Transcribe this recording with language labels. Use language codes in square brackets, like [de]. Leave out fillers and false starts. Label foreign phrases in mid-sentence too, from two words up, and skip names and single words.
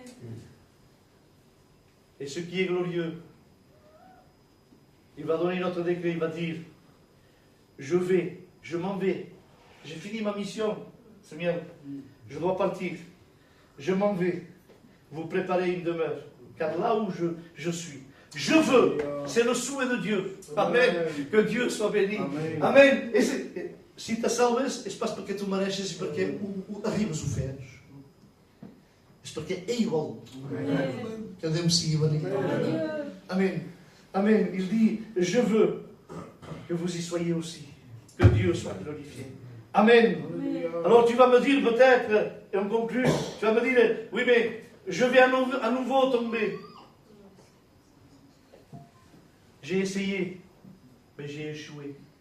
[fr] Et ce qui est glorieux, il va donner notre décret, il va dire, je m'en vais, j'ai fini ma mission, Seigneur, je dois partir, je m'en vais, vous préparez une demeure, car là où je suis, je veux, c'est le souhait de Dieu. Amen. Que Dieu soit béni. Amen. [ca] Et si tu salves, és pas perquè tu mereixes i perquè ho arribes a fer. És perquè ell vol. Que Déu sigui benign. Amen. Amen. [fr] Il dit, je veux que vous y soyez aussi. Que Dieu soit glorifié. Amen. Alors tu vas me dire peut-être, et on conclut, tu vas me dire, oui mais je vais à nouveau tomber. J'ai essayé, mais j'ai échoué.